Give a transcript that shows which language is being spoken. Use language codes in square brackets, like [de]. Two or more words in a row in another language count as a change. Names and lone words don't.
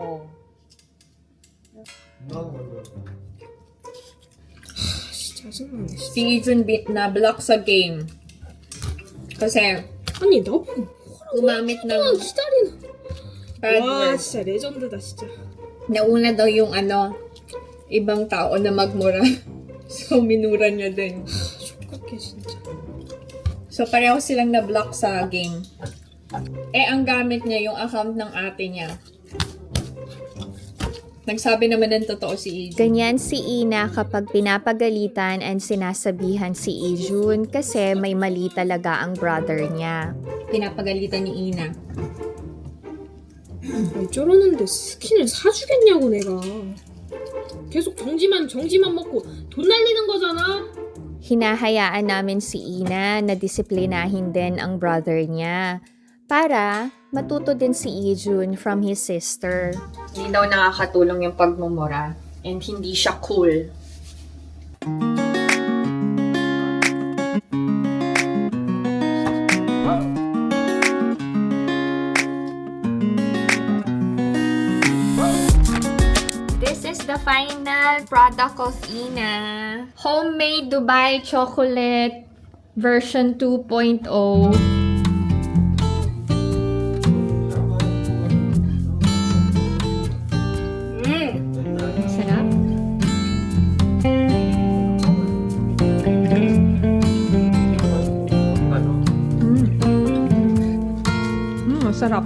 [ko] 짜증나네. [tl] Si Ijun na block sa game. Kasi [ko] 아니 너무 [tl] gumamit ng [ko] 기다리는. [tl] bad [ko] 와 [tl] words. [ko] 진짜 레전드다 진짜. [tl] Nauna daw yung ibang tao na magmura. So, minura niya din. [ko] 족같게 진짜. [tl] So, pareho silang na-block sa game. Ang gamit niya yung account ng ate niya. Nagsabi naman ng totoo si Ijun. Ganyan si Ina kapag pinapagalitan and sinasabihan si Ijun kasi may mali talaga ang brother niya. Pinapagalitan ni Ina. [ko] 왜 저러는데 스킨을 사주겠냐고 내가. 계속 정지만 먹고 돈 날리는 거잖아. [tl] Hinahayaan namin si Ina na disiplinahin din ang brother niya para matuto din si Ijun [en] from his sister. [tl] Hindi daw nakakatulong yung pagmumura. And hindi siya cool. [en] This is the final product of Ina. Homemade Dubai chocolate version 2.0. [tl] Sarap. masarap.